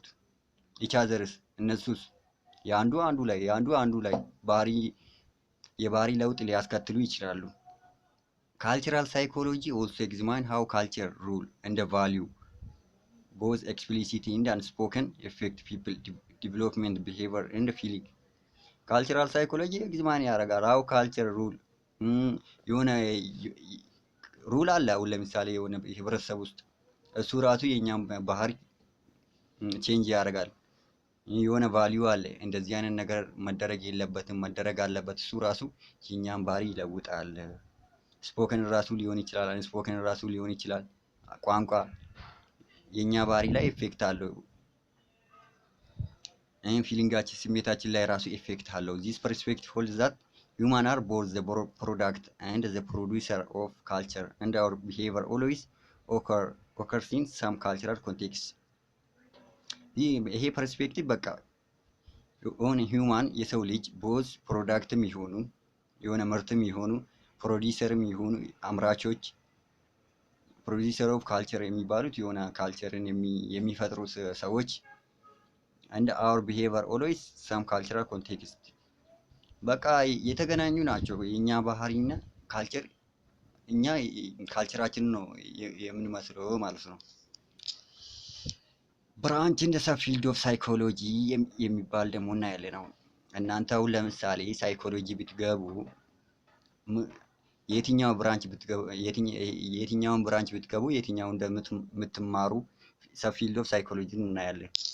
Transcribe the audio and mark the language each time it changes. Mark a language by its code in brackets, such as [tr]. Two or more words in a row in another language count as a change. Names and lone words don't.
[en] each others [am] እነሱስ የአንዱ አንዱ ላይ የባህሪ ለውጥ ሊያስከትሉ ይችላሉ። [en] cultural psychology also examine how culture, rule and value, both explicit and unspoken, affect people development, behavior and feeling። cultural psychology examine ያደርጋል how culture, rule የሆነ [am] ሩል አለ። አሁን ለምሳሌ የሆነ ህብረተሰብ ውስጥ እሱ ራሱ የኛም ባህሪ ቼንጅ ያደርጋል። የሆነ ቫልዩ አለ፣ እንደዚህ አይነት ነገር መደረግ የለበትም መደረግ አለበት፣ እሱ ራሱ የኛም ባህሪ ይለውጣል። ስፖከን ራሱ ሊሆን ይችላል፣ አንስፖከን ራሱ ሊሆን ይችላል። ቋንቋ የኛ ባህሪ ላይ ኤፌክት አለው። ፊሊንጋችን ስሜታችን ላይ ራሱ ኤፌክት አለው። [en] This perspective holds that human are both the product and the producer of culture and our behavior always occurs in some cultural context። [am] ይሄ ፐርስፔክቲቭ በቃ [en] on human [am] የሰው ልጅ ቦዝ ፕሮዳክትም ይሆኑ የሆነ ምርትም ይሆኑ ፕሮዲሰርም ይሆኑ አምራቾች [en] producer of culture [am] የሚባሉት የሆነ ካልቸርን የሚፈጥሩ ሰዎች [en] and our behavior always some cultural context [am] በቃ የተገናኙ ናቸው። የኛ ባህሪና ካልቸር እኛ ካልቸራችንን ነው የምንመስለው ማለት ነው። ብራንች እንደ [en] sub field of psychology [am] የሚባል ደግሞ እናያለን። አሁን እናንተ አሁን ለምሳሌ ሳይኮሎጂ ብትገቡ የትኛውን ብራንች ብትገቡ የትኛው እንደምትማሩ [en] sub field of psychology [am] እናያለን።